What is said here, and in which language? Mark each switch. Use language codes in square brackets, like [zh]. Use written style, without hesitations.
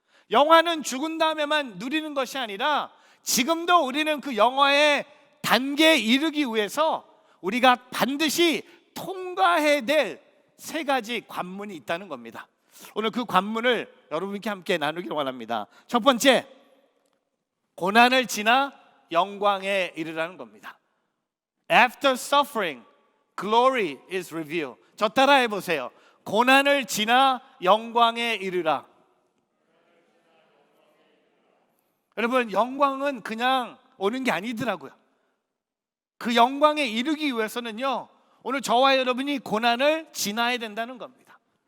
[ko] 영화는 죽은 다음에만 누리는 것이 아니라 지금도 우리는 그 영화의 단계에 이르기 위해서 우리가 반드시 통과해야 될 3가지 관문이 있다는 겁니다. 오늘 그 관문을 여러분께 함께 나누기를 원합니다. 첫 번째, 고난을 지나 영광에 이르라는 겁니다. [en] After suffering, glory is revealed. [ko] 저 따라해 보세요. 고난을 지나 영광에 이르라. 여러분, 영광은 그냥 오는 게 아니더라고요. 그 영광에 이르기 위해서는요, 오늘 저와 여러분이 고난을 지나야 된다는 겁니다.